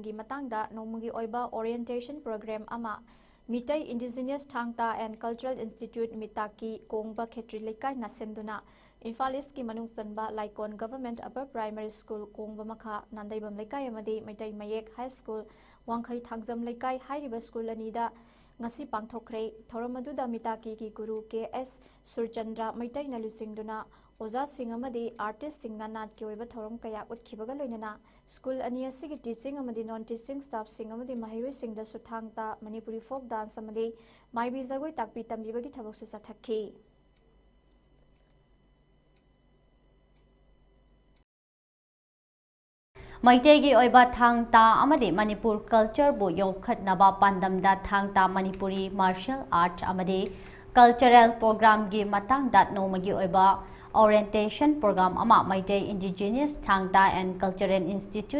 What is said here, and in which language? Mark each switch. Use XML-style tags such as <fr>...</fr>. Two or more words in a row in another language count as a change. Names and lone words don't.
<mni>Gi Matangda Nomagi Oiba</mni> <en>Orientation Program</en> <mni>Ama Mitei Indigenous Thangta and Cultural Institute Mitaki Kongba Khetri Lekai Nasenduna Imphal East Ki Manung Sanba Laikon Government Upper Primary School Kongba Makha Nandaibam Lekai Amadi Mitei Mayek High School Wangkai Thangjam Lekai Hairiba School Anida Ngasi Pangthokre Thoramaduda Mitaki Ki Guru K.S. Surchandra Maitei na Lusingduna ওজাশিং অমদি আর্টিস্টশিংনা নাটকী ওইবা থৌরম কয়া উতখিবগা লোয়ননা স্কুল অনি অসিগী টিচিং অমদি</mni> <en>non teaching staff</en> <mni>শিং অমদি মহিরোইশিংদা শুথাংতা</mni> <en>Manipuri folk dance</en> <mni>অমদি মাইবী জগোই তাকপী তম্বীবগী থবকশু চথখি মৈতৈগী ওইবা থাংতা অমদি</mni> <en>Manipur culture</en> <mni>বু য়োখটনবা পান্দমদা থাংতা</mni> <en>Manipuri martial art</en> <mni>अमदी</mni> <en>cultural program</en> <mni>কী মতাংদা নোমগী ওইবা</mni> <en>orientation program</en> <mni>अमा मैते इंडिजिनियस थांगता एंड कल्चरल इंस्टीट्यूट</mni>